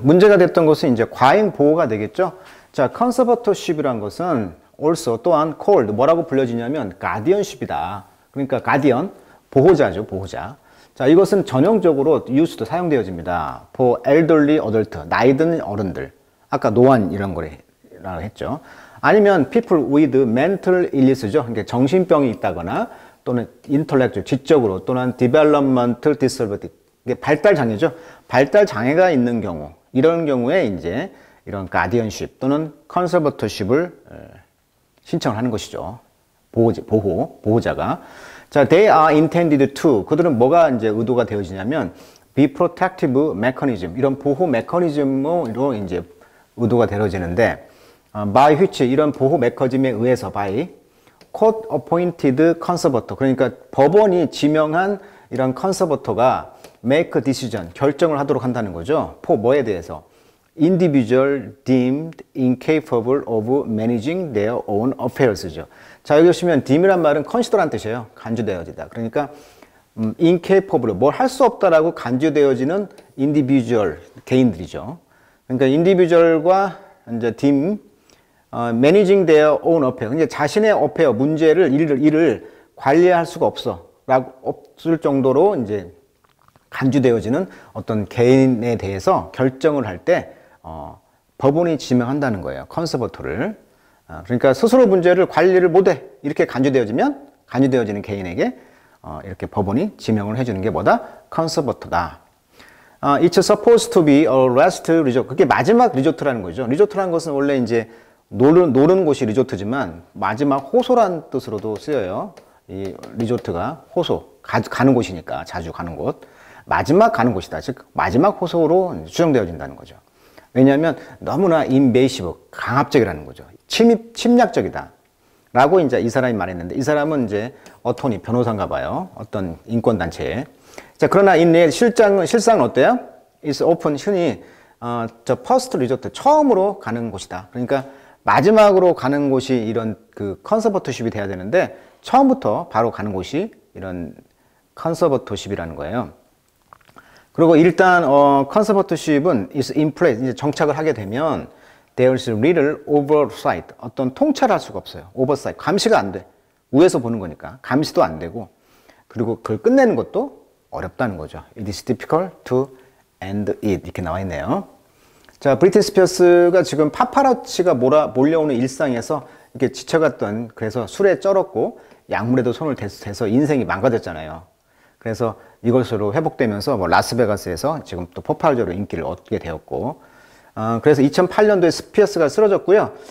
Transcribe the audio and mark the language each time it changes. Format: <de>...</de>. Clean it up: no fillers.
<ko>문제가 됐던 것은 이제 과잉 보호가 되겠죠. 자, conservatorship이란 것은 also 또한 called 뭐라고 불려지냐면 guardianship이다. 그러니까 guardian 보호자죠, 보호자. 자, 이것은 전형적으로 used 사용되어집니다.</ko> <en>for elderly adult</en> <ko>나이 든 어른들. 아까 노안 이런 거라고 했죠. 아니면</ko> <en>people with mental illness죠.</en> <ko>그러니까 정신병이 있다거나 또는 intellectual 지적으로 또는</ko> <en>developmental disability</en> <ko>발달 장애죠. 발달 장애가 있는 경우, 이런 경우에 이제 이런 가디언십 또는 컨서버터십을 신청을 하는 것이죠. 보호자가. 자,</ko> <en>they are intended to.</en> <ko>그들은 뭐가 이제 의도가 되어지냐면</ko> <en>be protective mechanism.</en> <ko>이런 보호 메커니즘으로 이제 의도가 되어지는데 by which 이런 보호 메커니즘에 의해서</ko> <en>by court appointed conservator.</en> <ko>그러니까 법원이 지명한 이런 컨서버터가</ko> <en>make a decision,</en> <ko>결정을 하도록 한다는 거죠. 뭐에 대해서?</ko> <en>individual deemed incapable of managing their own affairs죠.</en> <ko>자, 여기 보시면 deem이란 말은 consider란 뜻이에요. 간주되어지다. 그러니까 incapable, 뭘 할 수 없다라고 간주되어지는 individual, 개인들이죠. 그러니까</ko> <en>individual과 이제 deem, managing their own affair.</en> <ko>그러니까 자신의 affair, 문제를, 일을 관리할 수가 없을 정도로 이제 간주되어지는 어떤 개인에 대해서 결정을 할 때 법원이 지명한다는 거예요. 컨서버터를. 그러니까 스스로 문제를 관리를 못해 이렇게 간주되어지는 개인에게 이렇게 법원이 지명을 해주는 게 뭐다? 컨서버터다.</ko> <en>It's supposed to be a last resort.</en> <ko>그게 마지막 리조트라는 거죠. 리조트라는 것은 원래 이제 노는 곳이 리조트지만 마지막 호소란 뜻으로도 쓰여요. 이 리조트가 호소, 가는 곳이니까 자주 가는 곳. 마지막 가는 곳이다. 즉 마지막 호소로 추정되어진다는 거죠. 왜냐하면 너무나 인베이시브, 강압적이라는 거죠. 침략적이다. 라고 이제 이 사람이 말했는데 이 사람은 이제 어토니, 변호사인가 봐요. 어떤 인권단체에. 자, 그러나 이 실상은 어때요?</ko> <en>It's often</en> <ko>흔히 저 퍼스트 리조트, 처음으로 가는 곳이다. 그러니까 마지막으로 가는 곳이 이런 그 컨서버터십이 돼야 되는데 처음부터 바로 가는 곳이 이런 컨서버터십이라는 거예요. 그리고 일단 컨서버터십은</ko> <en>is in place</en> <ko>이제 정착을 하게 되면</ko> <en>there's little oversight.</en> <ko>어떤 통찰할 수가 없어요. oversight. 감시가 안 돼. 위에서 보는 거니까. 감시도 안 되고. 그리고 그걸 끝내는 것도 어렵다는 거죠.</ko> <en>It is difficult to end it.</en> <ko>이렇게 나와 있네요. 자, 브리트니 스피어스가 지금 파파라치가 몰려오는 일상에서 이렇게 지쳐갔던, 그래서 술에 쩔었고 약물에도 손을 대서 인생이 망가졌잖아요. 그래서 이것으로 회복되면서 뭐 라스베가스에서 지금 또 폭발적으로 인기를 얻게 되었고, 그래서 2008년도에 스피어스가 쓰러졌고요.</ko>